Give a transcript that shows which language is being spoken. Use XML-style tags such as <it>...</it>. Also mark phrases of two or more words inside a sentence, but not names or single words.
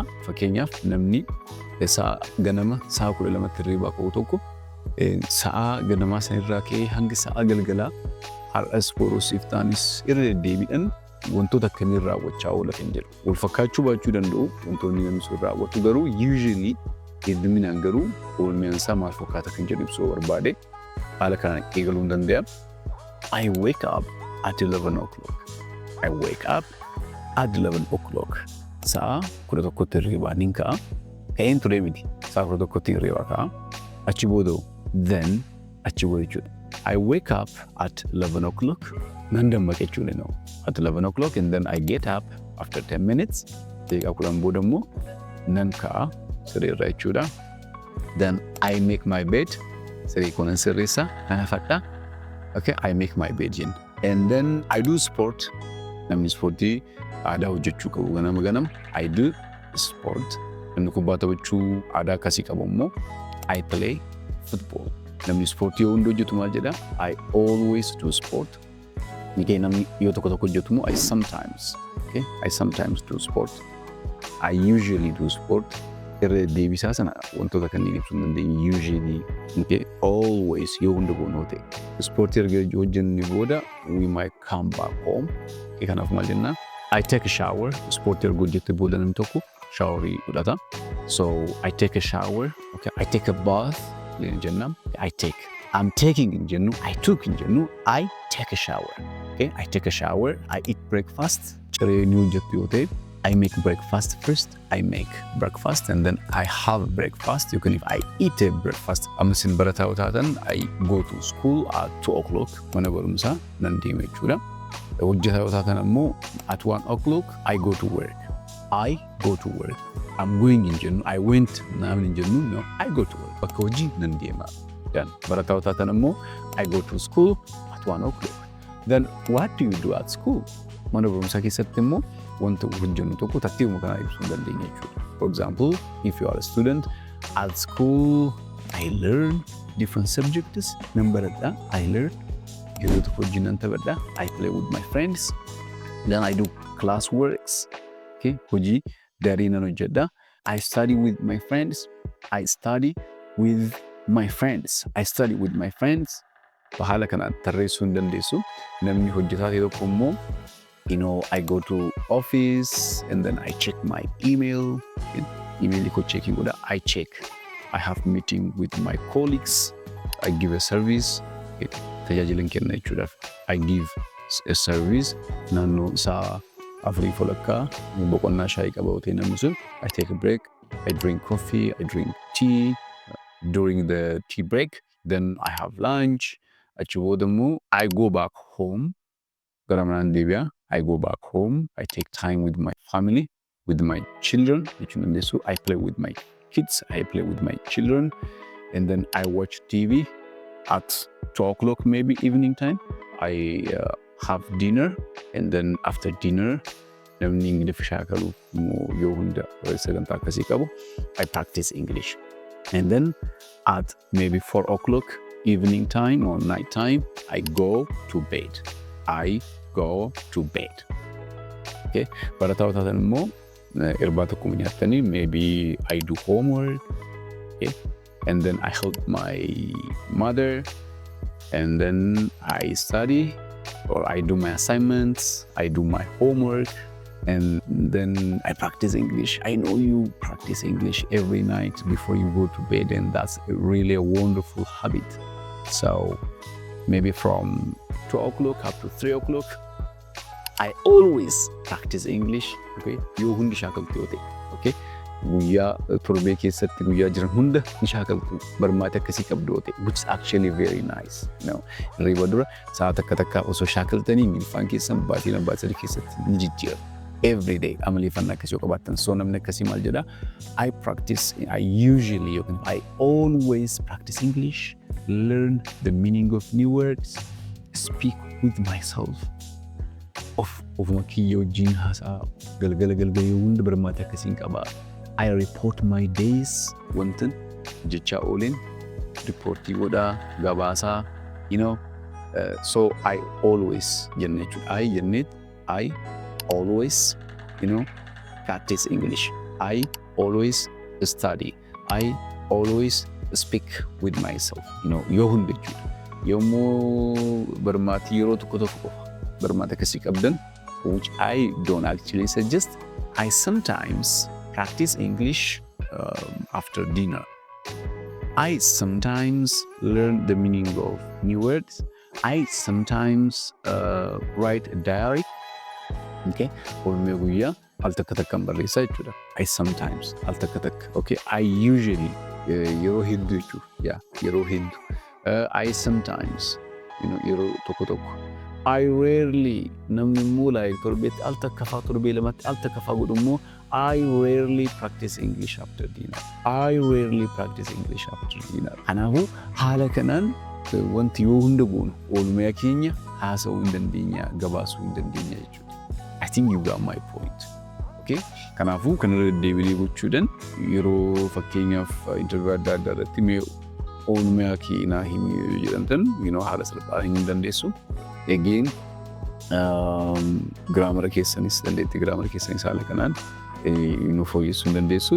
<om>Fakkeenyaaf namni ganama sa'a 12tti hirribaa ka'u tokko sa'a ganamaa sanirraa ka'ee hanga sa'a galgalaa har'as boruus iftaanis irra deddeebiidhaan wantoota akkamiin raawwachaa oola kan jedhu. Wal fakkaachuu baachuu danda'u wantoonni namni sun raawwatu garuu usually hedduminaan garuu oolmaan isaa maal fakkaata kan jedhu ibsuu barbaade haala kanaan eegaluu ni danda'a.</om> <en>I wake up at 11 o'clock. I wake up at 11 o'clock.</en> <om>Sa'a 11tti hirribaa nin ka'a. Ka'een ture miti. Sa'a 11tti hirribaa ka'a. Achi booda then achi booda jechuudha.</om> <en>I wake up at 11 o'clock.</en> <om>Nan dammaqe jechuudha no.</om> <en>At 11 o'clock and then I get up after 10 minutes.</en> <om>Deeqaa 10 booda immoo nan ka'a sirriirra jechuudha.</om> <en>Then I make my bed.</en> <om>Sirrii kunan sirreessa kana fadha.</om> <en>Okay, I make my bed in. And then I do sport.</en> <om>Namni sportii aadaa hojjechuu qabu ganama.</om> <en>I do sport.</en> <om>Namni kubbaa taphachuu aadaa akkasii qabu immoo</om> <en>I play football.</en> <om>Namni sportii yoo hundi hojjetu maal jedha?</om> <en>I always do sport.</en> <om>Nikee namni yoo tokko hojjetu immoo</om> <en>I sometimes do sport. I usually do sport.</en> <om>Irra deebisaa sana wantoota kanneen ibsuu hin dandeenye usually nikee always yoo hunda goonoo ta'e. Sportii erga hojjenne booda</om> <en>we might come back home.</en> <om>Kanaaf maal jenna?</om> <en>I take a shower.</en> <om>Sportii erga hojjette booda namni tokko shaaworii fudhata.</om> <en>So I take a shower. Okay, I take a bath. Jenna. I'm taking in jennu. I took in jennu. I take a shower. Okay, I take a shower. I eat breakfast.</en> <om>Ciree ni hojjettu yoo ta'e</om> <en>I make breakfast first. I make breakfast and then I have breakfast. You can if I eat a breakfast.</en> <om>Amsin barataa taatan</om> <en>I go to school at 2 o'clock.</en> <om>Mana barumsaa nan deema jechuudha. Hojjetaa taatan ammoo</om> <en>at 1 o'clock I go to work. I go to work. I'm going in jennu. I went naam in jennu. No, I go to work.</en> <om>Bakka hojii nan deema.</om> <en>Then</en> <om>barataa taatan ammoo</om> <en>I go to school at 1 o'clock. Then what do you do at school?</en> <om>Mana barumsaa keessatti immoo wanta hojjennu tokko tartiibuma kanaan ibsuu dandeenya jechuudha.</om> <en>For example, if you are a student at school, I learn different subjects.</en> <om>Nan baradha.</om> <en>I learn.</en> <om>Yeroo tokko hojii nan taphadha.</om> <en>I play with my friends. Then I do class works.</en> <om>Okay, hojii daarii nan hojjedha.</om> <en>I study with my friends. I study with my friends. I study with my friends.</en> <om>Haala kanaan tarreessuu hin dandeessu. Namni hojjetaa ta'e tokko immoo</om> <en>I go to office and then I check my email.</en> <om>Email ko checking oda.</om> <en>I check. I have meeting with my colleagues. I give a service.</en> <om>Tajaajilan kenna jechuudhaaf.</om> <en>I give a service.</en> <om>Naannoo sa'a 4 walakkaa boqonnaa shaayii qabatee namni sun</om> <en>I take a break. I drink coffee. I drink tea. During the tea break, then I have lunch.</en> <om>Achi booda immoo</om> <en>I go back home.</en> <om>Gara manaan deebi'a.</om> <en>I go back home. I take time with my family, with my children. I play with my kids. I play with my children. And then I watch TV at 2 o'clock, maybe evening time. I have dinner. And then after dinner, I practice English. And then at maybe 4 o'clock, evening time or night time, I go to bed. I go to bed.</en> <om>Okay, barataa taatan immoo irbaata akkuma nyaattanii</om> <en>maybe I do homework. Okay, and then I help my mother, and then I study or I do my assignments. I do my homework, and then I practice English. I know you practice English every night before you go to bed, and that's really a wonderful habit. So maybe from 2 o'clock up to 3 o'clock, I always practice English.</en> <om>Okay, you hundi shakalti yote. Okay, guyyaa torbee keessatti guyyaa jiran hunda ni shaakaltu barmaata akkasii qabdoote,</om> <en>which is actually very nice.</en> <om>Hirriba dura sa'aat akka takkaa osoo shaakaltanii milfaan keessan baatii lama baatii sadii keessatti ni jijjiira.</om> <en>Every day</en> <om>amaleeffannaa akkasii yoo qabaattan soo namni akkasii maal jedhaa?</om> <en>I always practice English, learn the meaning of new words, speak with myself.</en> <om>Ofuma kiyya wajjin haasaa galgala yoo hunda barmaata akkasiin qabaa.</om> <en>I report my days</en> <om>wantan jechaa ooleen ripoortii godhaa gabaasaa,</om> <en>so I always</en> <om>jenne jechuudha.</om> <en>I always, practice English. I always study. I always speak with myself.</en> <om>Yoo hunda jechuudha. Yommuu barmaatii yeroo tokko qofa barmaata akkasii qabdan,</om> <en>which I don't actually suggest, I sometimes practice English after dinner. I sometimes learn the meaning of new words. I sometimes write a diary.</en> <om>Okay, oolmee guyyaa al takka takkaan barreessaa jechuudha.</om> <en>I sometimes</en> <om>al takka takka. Okay,</om> <en>I usually</en> <om>yeroo hedduu jechuudha. Yeroo hedduu.</om> <en>I sometimes</en> <om>yeroo tokko tokko.</om> <en>I rarely</en> <om>namni immoo torbeetti al takka faa torbee lamatti al takka faa godhu immoo</om> <en>I rarely practice English after dinner.</en> <om>Kanaafuu haala kanaan wanti yoo hunda goonu oolmaa keenya haasa'uu hin dandeenya, gabaasuu hin dandeenya jechuudha.</om> <en>I think you got my point. Okay?</en> <om>Kanaafuu kanarra deebilee gochuudhaan yeroo fakkeenyaaf interview adda addaa irratti mee oolmaa keenyaa himi jedhamtan haala salphaa hin dandeessu. Again, grammar keessanis dandeetti grammar keessanis haala kanaan fooyyessuu hin dandeessu.</om>